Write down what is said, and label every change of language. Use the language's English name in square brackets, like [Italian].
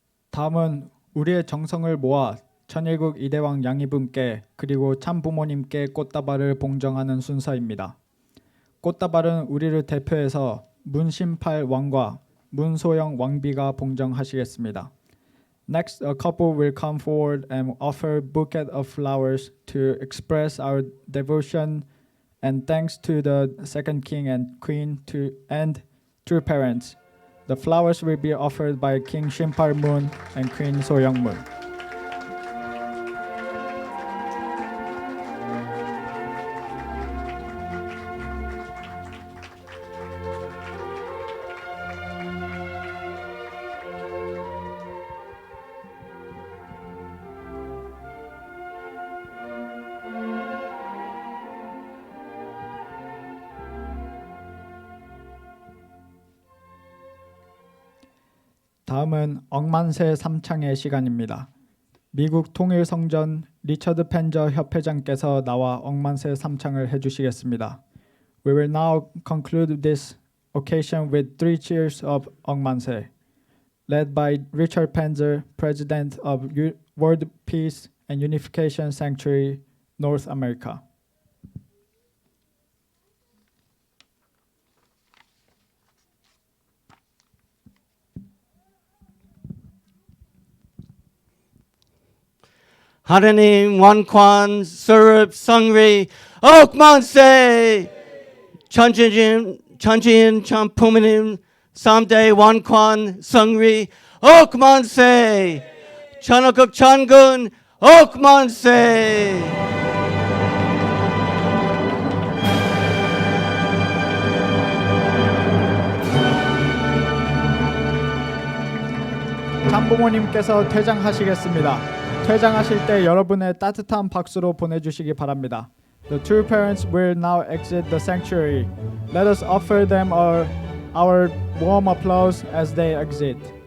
[Korean] 다음은 우리의 정성을 모아 천일국 이대왕 양이분께 그리고 참부모님께 꽃다발을 봉정하는 순서입니다. 꽃다발은 우리를 대표해서 문신팔 왕과 문소영 왕비가 봉정하시겠습니다. [English] Next, a couple will come forward and offer a bouquet of flowers to express our devotion and thanks to the second king and queen and true parents. The flowers will be offered by King Shimpal Moon and Queen Soyoung Moon. [Korean] 다음은 억만세 삼창의 시간입니다. 미국 통일성전 리처드 펜저 협회장께서 나와 억만세 삼창을 해주시겠습니다. [English] We will now conclude this occasion with 3 cheers of 억만세, led by Richard Penzer, President of World Peace and Unification Sanctuary, North America. [Korean] 하느님 원관 서럽 성리 억만세 천지인 참부모님 3대 원관 성리 억만세 천하국 천군 억만세. 참부모님께서 퇴장하시겠습니다. 퇴장하실 때 여러분의 따뜻한 박수로 보내주시기 바랍니다. [English] The two parents will now exit the sanctuary. Let us offer them our warm applause as they exit.